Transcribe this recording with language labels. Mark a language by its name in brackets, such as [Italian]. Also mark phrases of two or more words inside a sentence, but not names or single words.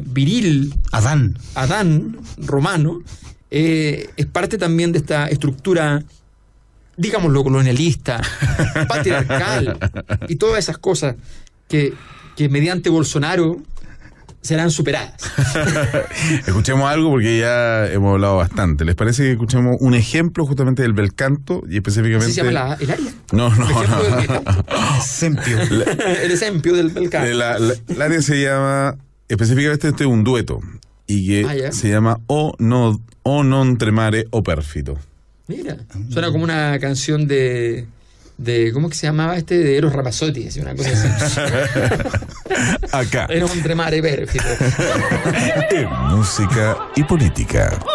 [Spanish] Viril, Adán romano, es parte también de esta estructura, digámoslo, colonialista, patriarcal, y todas esas cosas que mediante Bolsonaro serán superadas. Escuchemos algo porque ya hemos hablado bastante. ¿Les parece que escuchemos un ejemplo justamente del bel canto y específicamente... ¿Así se llama el área? No. El esempio del bel canto. El área se llama, específicamente este es un dueto y que se llama O non tremare o perfito. Mira, suena como una canción de ¿cómo que se llamaba de Eros Ramazzotti? Así, una cosa así. Acá. Era un tremare perfito. En música y política.